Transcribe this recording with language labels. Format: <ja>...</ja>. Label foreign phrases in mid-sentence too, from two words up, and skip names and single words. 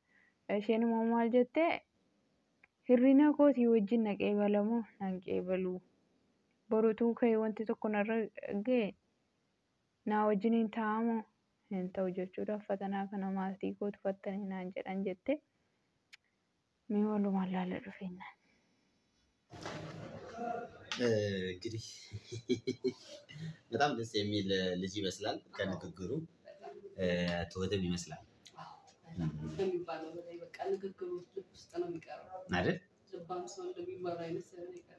<om>Isheen immoo maal jettee hirrina kootii wajjin na qeebalamoo nan qeebaluu borutuu ka'ee wanti tokko narra ga'e naa wajjin hin taa'amoo hin ta'u jechuudha. Uffatanaa kana maatii kootu uffattanii naan jedhan jette mee walumaan laala dhufeenyaan.</om> <am>እንግዲህ በጣም ደስ የሚል ልጅ ይመስላል ከንግግሩ ትወትም ይመስላል ከሚባለው በላይ በቃ ንግግሩ ልብ ውስጥ ነው የሚቀረው አይደል? ልባም ሰው እንደሚባለው አይነት ሰው ነው የሚቀረው።</am>